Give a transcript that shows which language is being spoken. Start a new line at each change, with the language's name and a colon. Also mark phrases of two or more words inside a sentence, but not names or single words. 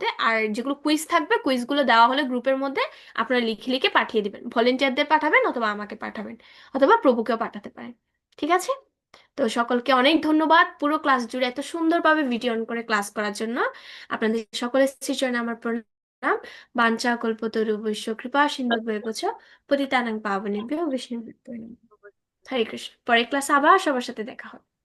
Bangla: আর যেগুলো কুইজ থাকবে, কুইজগুলো দেওয়া হলে গ্রুপের মধ্যে আপনারা লিখে লিখে পাঠিয়ে দিবেন। ভলেন্টিয়ারদের পাঠাবেন অথবা আমাকে পাঠাবেন, অথবা প্রভুকেও পাঠাতে পারেন। ঠিক আছে? তো সকলকে অনেক ধন্যবাদ পুরো ক্লাস জুড়ে এত সুন্দরভাবে ভিডিও অন করে ক্লাস করার জন্য। আপনাদের সকলের শ্রীচরণে আমার প্রণাম।
Sanskrit: বাঞ্ছা কল্পতরুভ্যশ্চ কৃপা সিন্ধুভ্যেব চ পতিতানাং পাবনেভ্যো বৈষ্ণবেভ্যো নমঃ।
Bangla: হরে কৃষ্ণ। পরের ক্লাসে আবার সবার সাথে দেখা হবে।